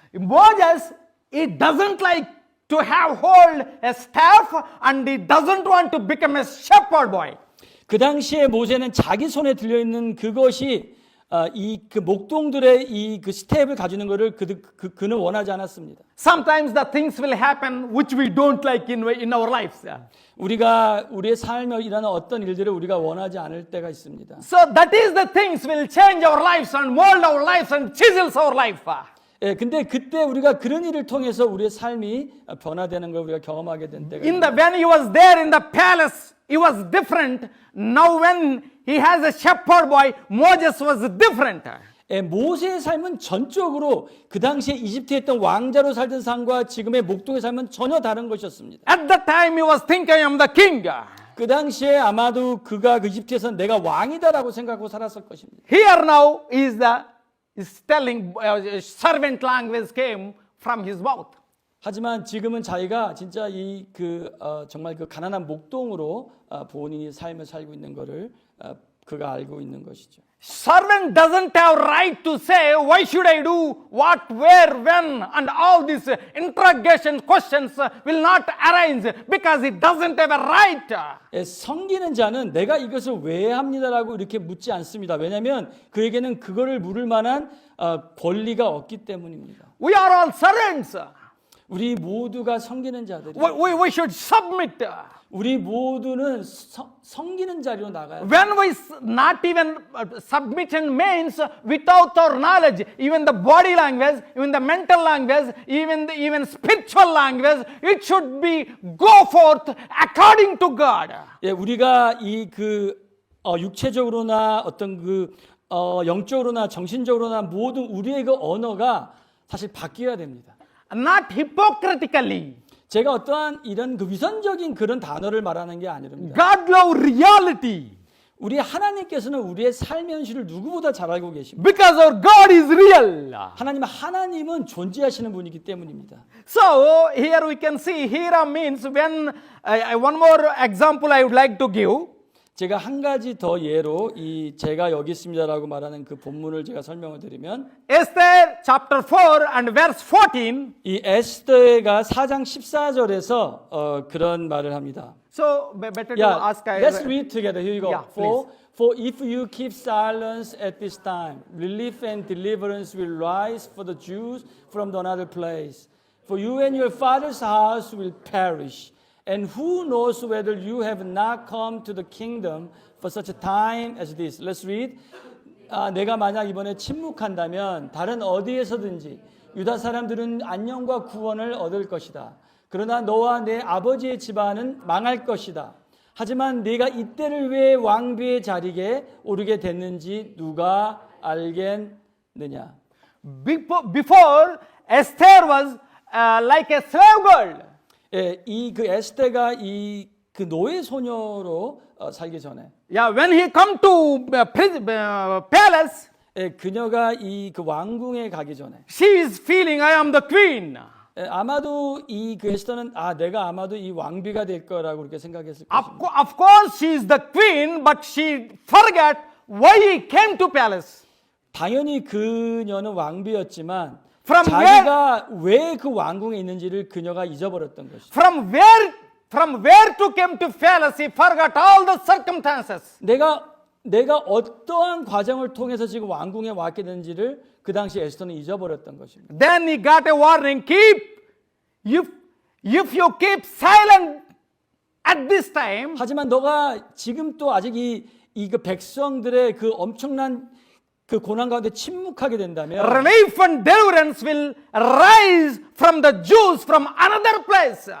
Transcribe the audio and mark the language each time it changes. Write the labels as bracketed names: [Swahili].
[English] Moses, he doesn't like to have hold a staff and he doesn't want to become a shepherd boy. [Korean] 그 당시에 모세는 자기 손에 들려 있는 그것이 이 그 목동들의 이 그 스텝을 가지는 것을 그는 원하지 않았습니다. [English] Sometimes the things will happen which we don't like in our lives. [Korean] 우리가 우리의 삶에 일어나는 어떤 일들을 우리가 원하지 않을 때가 있습니다. [English] So that is the things will change our lives and mold our lives and chisels our life. [Korean] 예, 근데 그때 우리가 그런 일을 통해서 우리의 삶이 변화되는 걸 우리가 경험하게 된 때가 있습니다. [English] When he was there in the palace, it was different. Now when he has a shepherd boy, Moses was different. [Korean] 예, 모세의 삶은 전적으로 그 당시에 이집트에 있던 왕자로 살던 삶과 지금의 목동의 삶은 전혀 다른 것이었습니다. [English] At that time he was thinking, I am the king. [Korean] 그 당시에 아마도 그가 그 이집트에서 내가 왕이다라고 생각하고 살았을 것입니다. [English] Here now is telling servant language came from his mouth. [Korean] 하지만 지금은 자기가 진짜 정말 그 가난한 목동으로 본인이 삶을 살고 있는 것을 그가 알고 있는 것이죠. [English] Servant doesn't have right to say why should I do what, where, when, and all these interrogation questions will not arise because he doesn't have a right. [Korean] 예, 섬기는 자는 내가 이것을 왜 합니다라고 이렇게 묻지 않습니다. 왜냐하면 그에게는 그거를 물을 만한 권리가 없기 때문입니다. [English] We are all servants. [Korean] 우리 모두가 섬기는 자들이. [English] We should submit. [Korean] 우리 모두는 섬기는 자리로 나가야 돼요. [English] When we not even submission means without our knowledge, even the body language, even the mental language, even spiritual language, it should be go forth according to God. [Korean] 예, 우리가 육체적으로나 어떤 영적으로나 정신적으로나 모든 우리의 그 언어가 사실 바뀌어야 됩니다. [English] Not hypocritically. [Korean] 제가 어떠한 이런 그 위선적인 그런 단어를 말하는 게 아니랍니다. [English] God love reality. [Korean] 우리 하나님께서는 우리의 삶의 현실을 누구보다 잘 알고 계십니다. [English] Because our God is real. [Korean] 하나님은 존재하시는 분이기 때문입니다. [English] So here we can see Hira means when one more example I would like to give. [Korean] 제가 한 가지 더 예로 제가 여기 있습니다라고 말하는 그 본문을 제가 설명을 드리면 [English] Esther chapter 4 and verse 14. [Korean] 이 에스더가 4장 14절에서 그런 말을 합니다. [English] So better to Yeah, ask. let's read together. Here you go. Yeah, For if you keep silence at this time, relief and deliverance will rise for the Jews from another place. For you and your father's house will perish. And who knows whether you have not come to the kingdom for such a time as this. Let's read. [Korean] 내가 만약 이번에 침묵한다면 다른 어디에서든지 유다 사람들은 안녕과 구원을 얻을 것이다. 그러나 너와 내 아버지의 집안은 망할 것이다. 하지만 네가 이때를 위해 왕비의 자리에 오르게 됐는지 누가 알겠느냐. [English] Before Esther was like a slave girl. [Korean] 예, 그 에스테가 그 노예 소녀로 살기 전에. [English] Yeah, when he come to palace, [Korean] 예, 그녀가 그 왕궁에 가기 전에. [English] she is feeling I am the queen. [Korean] 예, 아마도 그 에스테는 내가 아마도 이 왕비가 될 거라고 그렇게 생각했을 것입니다. [English] Of course, she is the queen, but she forgot why he came to palace. [Korean] 당연히 그녀는 왕비였지만 [English] From [Korean] 자기가 왜 그 왕궁에 있는지를 그녀가 잊어버렸던 것이죠. [English] From where to came to palace, he forgot all the circumstances. [Korean] 내가 어떠한 과정을 통해서 지금 왕궁에 왔게 된지를 그 당시 에스더는 잊어버렸던 것입니다. [English] Then he got a warning: if you keep silent at this time. [Korean] 하지만 너가 지금 또 아직 그 백성들의 그 엄청난 그 고난 가운데 침묵하게 된다면 [English] Relief and deliverance will rise from the Jews from another place.